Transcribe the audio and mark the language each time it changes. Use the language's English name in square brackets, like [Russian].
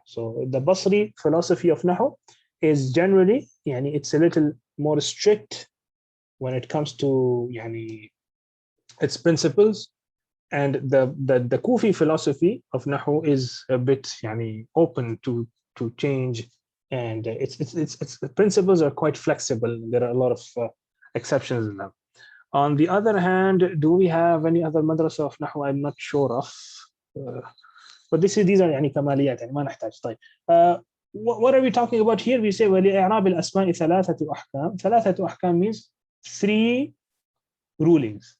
[English] So the Basri philosophy of Nahw is generally, it's a little more strict when it comes to its principles, and the Kufi philosophy of Nahw is a bit open to change, and its principles are quite flexible. There are a lot of exceptions in them. On the other hand, do we have any other madrasa of Nahw? I'm not sure of, but these are kamaliyat, [Arabic] ما نحتاج. طيب. [English] What are we talking about here? We say [Arabic] ولإعراب الأسماء 3 أحكام. [English] 3 أحكام means 3 rulings.